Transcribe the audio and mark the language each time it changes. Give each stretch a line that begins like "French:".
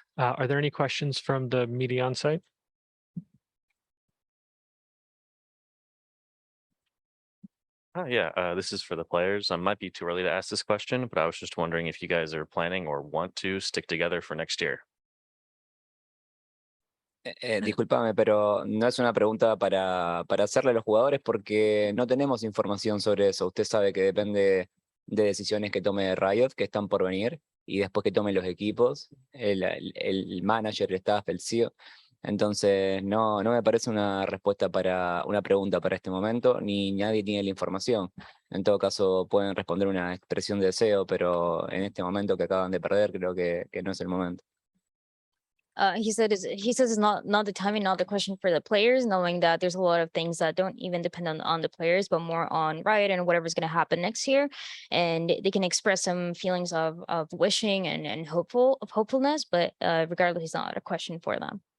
English: Are there any questions from the media on site? Oh, yeah, this is for the players. Might be too early to ask this question, but I was just wondering if you guys are planning or want to stick together for next year.
Spanish: Discúlpame, pero no es una pregunta para hacerle a los jugadores porque no tenemos información sobre eso. Usted sabe que depende de decisiones que tome Riot, que están por venir, y después que tomen los equipos, el manager, el staff, el CEO. Entonces, no me parece una respuesta para una pregunta para este momento, ni nadie tiene la información. En todo caso, pueden responder una expresión de deseo, pero en este momento que acaban de perder, creo que no es el momento.
English: He says it's not the timing, not the question for the players, knowing that there's a lot of things that don't even depend on the players, but more on Riot and whatever's going to happen next year. And they can express some feelings of wishing and hopefulness, but regardless, it's not a question for them.